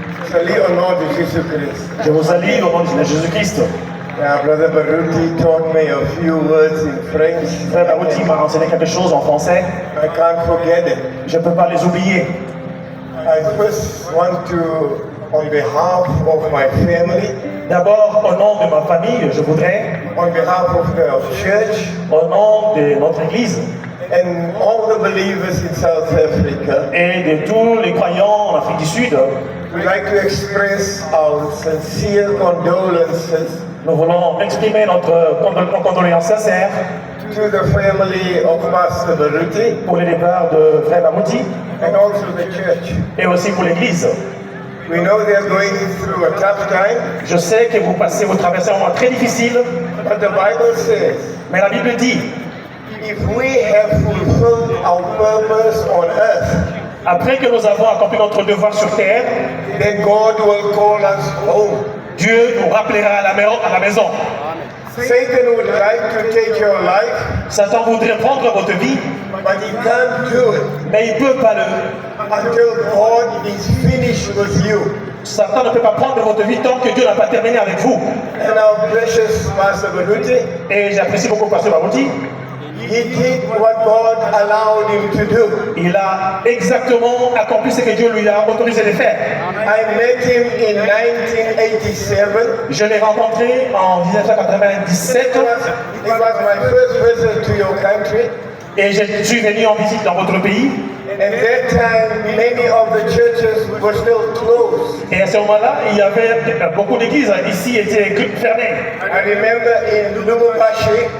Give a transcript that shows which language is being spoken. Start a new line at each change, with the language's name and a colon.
French: Salut au nom de Jésus-Christ. Je vous salue au nom de Jésus-Christ.
English: Brother Barouti taught me a few words in French.
French: Frère Barouti m'a enseigné quelque chose en français.
English: I can't forget it.
French: Je ne peux pas les oublier.
English: I first want to, on behalf of my family,
French: D'abord, au nom de ma famille, je voudrais,
English: on behalf of the church,
French: au nom de notre Église
English: and all the believers in South Africa,
French: et de tous les croyants en Afrique du Sud,
English: we'd like to express our sincere condolences
French: nous voulons exprimer nos condoléances sincères
English: to the family of Pastor Barouti
French: pour le départ de Frère Barouti
English: and also the church.
French: et aussi pour l'Église.
English: We know they're going through a tough time,
French: Je sais que vous traversez un moment très difficile,
English: but the Bible says,
French: mais la Bible dit,
English: if we have fulfilled our purpose on earth,
French: après que nous avons accompli notre devoir sur terre,
English: then God will call us home.
French: Dieu nous rappellera à la maison.
English: Satan would like to take your life,
French: Satan voudrait prendre votre vie,
English: but he can't do it
French: mais il ne peut pas
English: until God is finished with you.
French: Satan ne peut pas prendre votre vie tant que Dieu n'a pas terminé avec vous.
English: And our precious Pastor Barouti,
French: Et j'apprécie beaucoup Pasteur Barouti.
English: he did what God allowed him to do.
French: Il a exactement accompli ce que Dieu lui a autorisé de faire.
English: I met him in 1987.
French: Je l'ai rencontré en 1997
English: It was my first visit to your country.
French: et je suis venu en visite dans votre pays.
English: And that time, many of the churches were still closed.
French: Et à ce moment-là, il y avait beaucoup d'églises ici étaient fermées.
English: I remember in Lubumbashi,